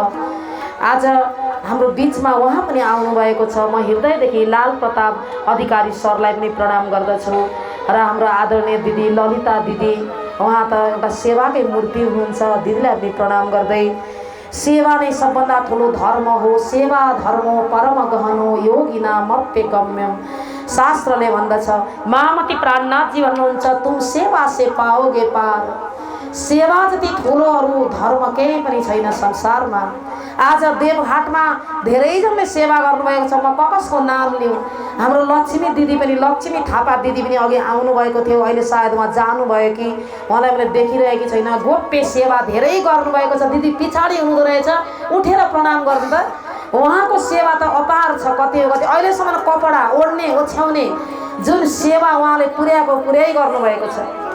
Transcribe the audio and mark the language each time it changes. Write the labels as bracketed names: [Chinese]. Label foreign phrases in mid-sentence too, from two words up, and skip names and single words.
[Nepali] आज हाम्रो बिचमा उहाँ पनि आउनुभएको छ म हृदयदेखि लाल प्रताप अधिकारी सरलाई पनि प्रणाम गर्दछु र हाम्रो आदरणीय दिदी ललिता दिदी उहाँ त एउटा सेवाकै मूर्ति हुनुहुन्छ दिदीलाई पनि प्रणाम गर्दै सेवा नै सबभन्दा ठुलो धर्म हो [Sanskrit] सेवा धर्म परम गहनो योगिना मप्य गम्यम [Nepali] शास्त्रले भन्दछ मामती प्राणनाथजी भन्नुहुन्छ [Hindi] तुम सेवा से पाओगे [Nepali] पार सेवा जति ठुलो अरू धर्म केही पनि छैन संसारमा आज देवघाटमा धेरैजनाले सेवा गर्नुभएको छ म कसको नाम लिउँ हाम्रो लक्ष्मी दिदी पनि लक्ष्मी थापा दिदी पनि अघि आउनुभएको थियो अहिले सायद उहाँ जानुभयो कि उहाँलाई मैले देखिरहेकी छैन गोप्य सेवा धेरै गर्नुभएको छ दिदी पछाडि हुनुहुँदो रहेछ उठेर प्रणाम गर्नु त उहाँको सेवा त अपार छ कति हो कति अहिलेसम्म कपडा ओढ्ने ओछ्याउने जुन सेवा उहाँले पुर्याइ गर्नुभएको छ